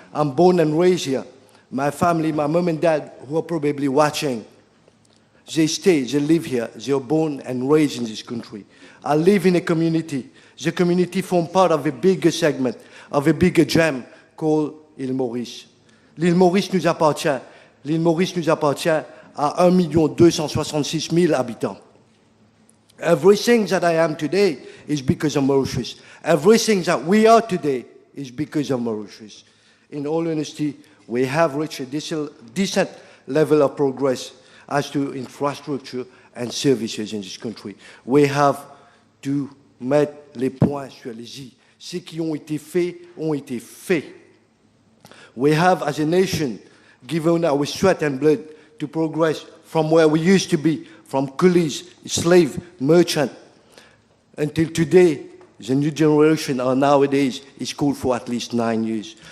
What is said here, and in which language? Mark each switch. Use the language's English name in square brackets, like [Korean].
[English] I'm born and raised here. My family, my mom and dad, who are probably watching, they live here. They are born and raised in this country. I live in a community. The community forms part of a bigger segment, of a bigger gem called Île Maurice. [French] L'île Maurice nous appartient. L'île Maurice nous appartient à 1 266 000 habitants. [English] Everything that I am today is because of Mauritius. Everything that we are today is because of Mauritius. In all honesty, we have reached a decent level of progress as to infrastructure and services in this country. We have to [French] mettre les points sur les i. Ce qui ont été faits ont été faits. [English] We have, as a nation, given our sweat and blood to progress from where we used to be, from coolies, slave, merchant, until today. The new generation nowadays is called for at least 9 years.